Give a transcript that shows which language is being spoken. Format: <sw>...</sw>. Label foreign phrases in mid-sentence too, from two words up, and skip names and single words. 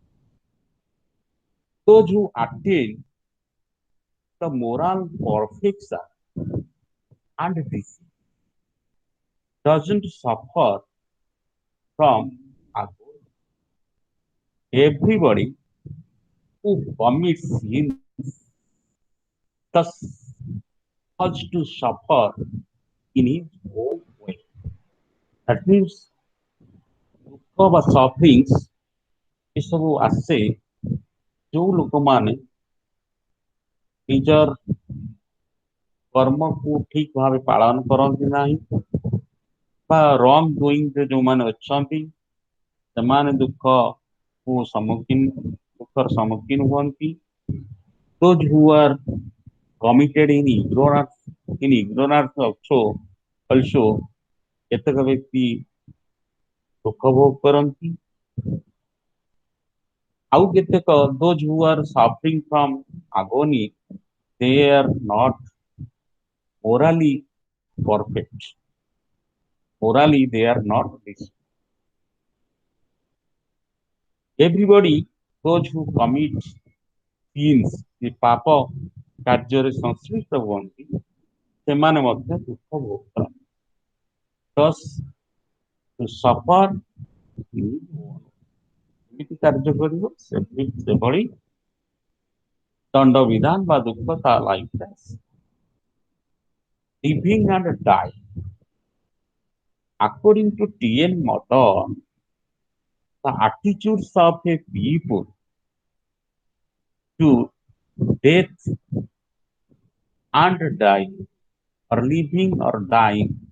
<en>Those who attain the moral perfection and discipline doesn't suffer from agony. Everybody who commits sins thus has to suffer in his own way. That means</en> <or>ଦୁଃଖ ବା ସଫରିଂସ୍ ଏସବୁ ଆସେ ଯୋଉ ଲୋକମାନେ ନିଜର କର୍ମକୁ ଠିକ ଭାବେ ପାଳନ କରନ୍ତି ନାହିଁ ବା</or> <en>wrong doing</en> <or>ଯୋଉମାନେ ଅଛନ୍ତି ସେମାନେ ଦୁଃଖର ସମ୍ମୁଖୀନ ହୁଅନ୍ତି।</or> <en>Those who are committed in ignorance also</en> <or>କେତେକ ବ୍ୟକ୍ତି ଦୁଃଖ ଭୋଗ କରନ୍ତି। ଆଉ କେତେକ</or> <en>those who are suffering from agony they are not morally perfect. Morally they are not this. Everybody those who commit sins the</en> <or>ପାପ କାର୍ଯ୍ୟରେ ସଂଶ୍ଳିଷ୍ଟ ହୁଅନ୍ତି ସେମାନେ ମଧ୍ୟ ଦୁଃଖ ଭୋଗ କରନ୍ତି।</or> <en>Thus to suffer</en> <or>ଏମିତି କାର୍ଯ୍ୟ କରିବ ସେଭଳି ଦଣ୍ଡ ବିଧାନ ବା ଦୁଃଖ ତା ଲାଇଫରେ ଆସେ।</or> <en>Living and dying. According to T.N. Modern, the attitudes of a people to death and dying, or living or dying,</en>